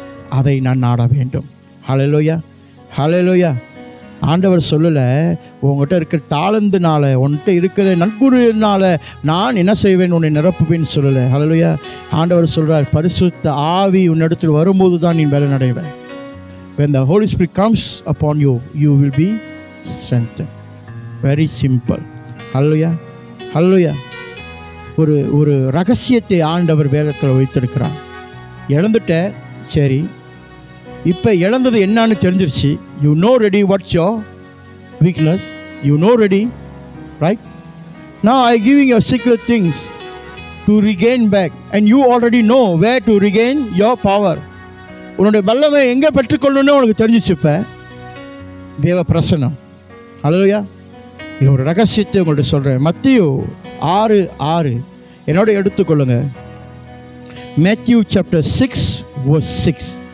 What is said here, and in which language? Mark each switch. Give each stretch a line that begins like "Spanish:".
Tamil: அதை நான் நாட வேண்டும். ஹல்லேலூயா. ஹல்லேலூயா. ஆண்டவர் சொல்லலை, உங்கள்கிட்ட இருக்கிற தாளந்துனால உன்கிட்ட இருக்கிற நற்குறியினால நான் என்ன செய்வேன், உன்னை நிரப்புவேன்னு சொல்லலை. ஹல்லேலூயா. ஆண்டவர் சொல்கிறார், பரிசுத்த ஆவி உன்னிடத்தில் வரும்போது தான் நீ பலன் அடைவேன்.
English: When the Holy Spirit comes upon you, you will be strengthened. Very simple.
Tamil: ஹல்லேலூயா. ஹல்லேலூயா. ஒரு ரகசியத்தை ஆண்டவர் வேதத்தில் வைத்திருக்கிறார். இழந்துட்ட, சரி, இப்போ இழந்தது என்னன்னு தெரிஞ்சிருச்சு.
English: You know ready what's your weakness, you know ready, right? Now I giving you secret things to regain back, and you already know where to regain your power.
Tamil: உன்னுடைய வல்லமை எங்கே பெற்றுக்கொள்ளணும்னு உனக்கு தெரிஞ்சிச்சு. இப்போ தேவ பிரசன்னம். ஹல்லேலூயா. இது ஒரு ரகசியத்தை உங்கள்கிட்ட சொல்கிறேன். மத்தேயு 6:6 என்னோட எடுத்துக்கொள்ளுங்க.
English: Matthew chapter 6 verse 6.